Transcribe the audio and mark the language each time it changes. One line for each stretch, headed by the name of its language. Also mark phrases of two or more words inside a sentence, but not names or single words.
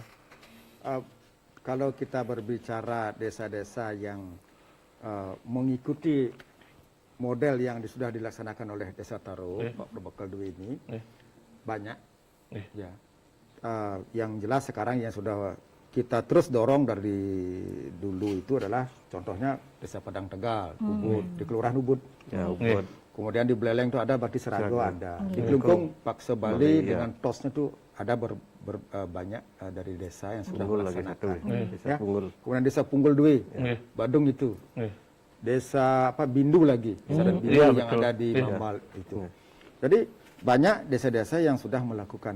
Indonesian: Kalau kita berbicara desa-desa yang mengikuti model yang sudah dilaksanakan oleh Desa Taru, Pak Berbekal Dwi ini, banyak. Ya. Yang jelas sekarang yang sudah kita terus dorong dari dulu itu adalah contohnya Desa Padang Tegal, Ubud, di Kelurahan Ubud. Ya, Ubud. Kemudian di Beleleng itu ada, Bakti Serago ada. Di Kelungkung, Pakse Bali dengan TOS-nya itu ada banyak dari desa yang sudah melaksanakan. Ya. Kemudian Desa Punggul Dwi, Badung itu. Desa Bindu lagi, Desa dan Bindu yang ada di Mambal itu. Jadi banyak desa-desa yang sudah melakukan.